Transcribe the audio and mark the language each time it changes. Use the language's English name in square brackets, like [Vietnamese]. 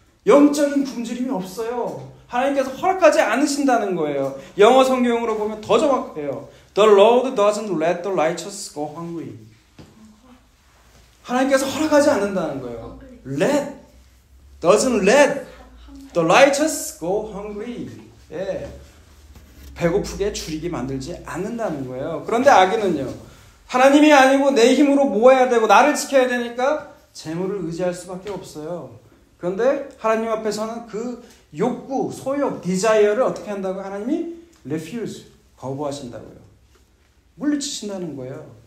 [Korean] 영적인 굶주림이 없어요. 하나님께서 허락하지 않으신다는 거예요. 영어 성경으로 보면 더 정확해요. [English] The Lord doesn't let the righteous go hungry. [Korean] 하나님께서 허락하지 않는다는 거예요. [English] Doesn't let the righteous go hungry. [Korean] 배고프게 줄이게 만들지 않는다는 거예요. 그런데 악인은요. 하나님이 아니고 내 힘으로 모아야 되고 나를 지켜야 되니까 재물을 의지할 수밖에 없어요. 그런데 하나님 앞에서는 그 욕구, 소욕, 디자이어를 어떻게 한다고? 하나님이 refuse, 거부하신다고요. 물리치신다는 거예요.